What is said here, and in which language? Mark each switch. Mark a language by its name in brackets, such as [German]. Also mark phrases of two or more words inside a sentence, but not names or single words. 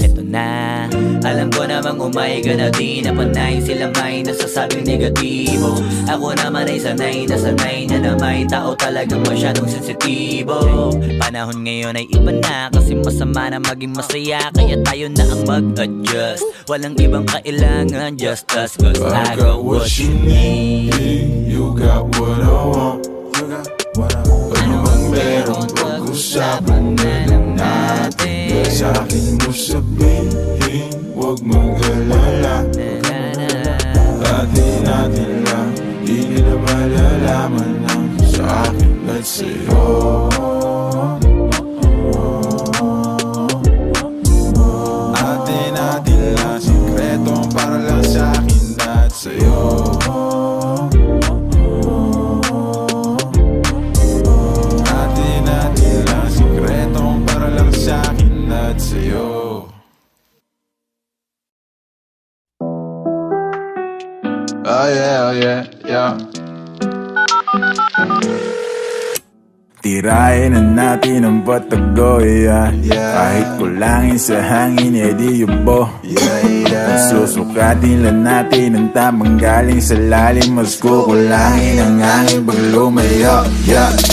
[Filipino] Ito na, alam ko namang umayga na di na panay. Sila may nasasabing negatibo, ako naman ay sanay na may tao talagang masyadong sensitibo. Panahon ngayon ay iba na, kasi masama na maging masaya. Kaya tayo na ang mag-adjust, walang ibang kailangan, [English] just us. Cause I got what you need, you got what I want. [Filipino] Ano bang meron, pag-usapan na lang natin. Sa'kin mo sabihin, huwag mag-alala. Atin natin lang, di nila malalaman lang sa akin agad sa'yo. Atin lang sikretong para lang sa'kin at sa'yo. Atin lang sikretong para lang sa'kin at sa'yo. [English] Oh yeah, yeah. [Filipino] Tirahin na natin ang patago, yeah. Kahit kulangin sa hangin, edi yubo. Susukatin lang natin ang tamang galing sa lalim. Mas kukulangin ang hangin pag lumayo, yeah.